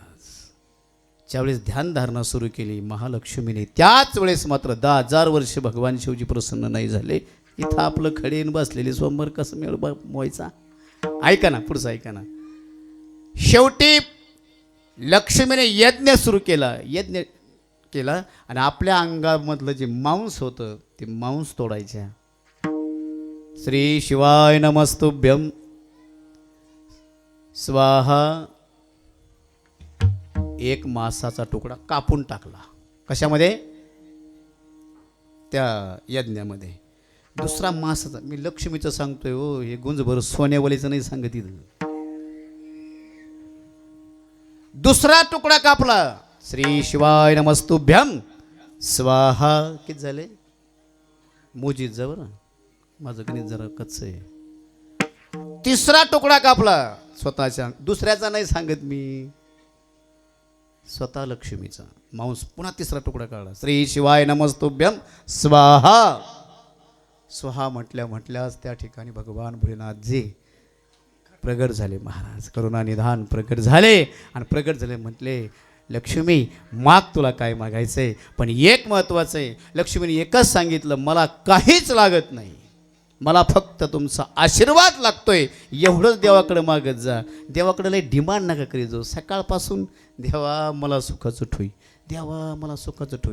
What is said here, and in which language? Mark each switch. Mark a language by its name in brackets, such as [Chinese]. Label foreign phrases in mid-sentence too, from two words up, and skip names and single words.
[Marathi] ज्यावेळेस ध्यानधारणा सुरू केली महालक्ष्मीने, त्याच वेळेस मात्र 10,000 वर्ष भगवान शिवजी प्रसन्न नाही झाले. इथं आपलं खडेन बसलेले सोमवार कसं मेळ मोयचा. ऐका ना, पुढचं ऐका ना. शेवटी लक्ष्मीने यज्ञ सुरू केला, यज्ञ केला आणि आपल्या अंगामधलं जे मांस होतं ते मांस तोडायच्या. [Sanskrit] श्री शिवाय नमस्तुभ्यम स्वाहा. [Marathi] एक मांसाचा तुकडा कापून टाकला. कशामध्ये, त्या यज्ञामध्ये. दुसरा मांसाचा, मी लक्ष्मीचं सांगतोय हो, हे गुंजभर सोन्यावलीचं नाही सांगत इथं. दुसरा तुकडा कापला. [Sanskrit] श्री शिवाय नमस्तुभ्यम स्वाहा. [Marathi] किती झाले, मोजीत जा बरं, माझं गणित जरा कच्चं आहे. तिसरा तुकडा कापला स्वतःच्या, दुसऱ्याचा नाही सांगत मी, स्वतः लक्ष्मीचा मांस. पुन्हा तिसरा तुकडा काढला. [Sanskrit] श्री शिवाय नमस्तुभ्यम स्वाहा. [Marathi] स्वाहा म्हटल्याच त्या ठिकाणी भगवान भोलेनाथजी प्रगट झाले महाराज. करुणा निधान प्रगट झाले. आणि प्रगट झाले म्हटले, लक्ष्मी माग तुला काय मागायचंय, पण एक महत्वाचं आहे. लक्ष्मीने एकच सांगितलं, मला काहीच लागत नाही, मला फक्त तुमचा आशीर्वाद लागतोय, एवढंच देवाकडे मागत जा. देवाकडे लय डिमांड नका करी जाऊ. सकाळपासून देवा मला सुखाचं ठोई, देवा मला सुखाचं ठोई.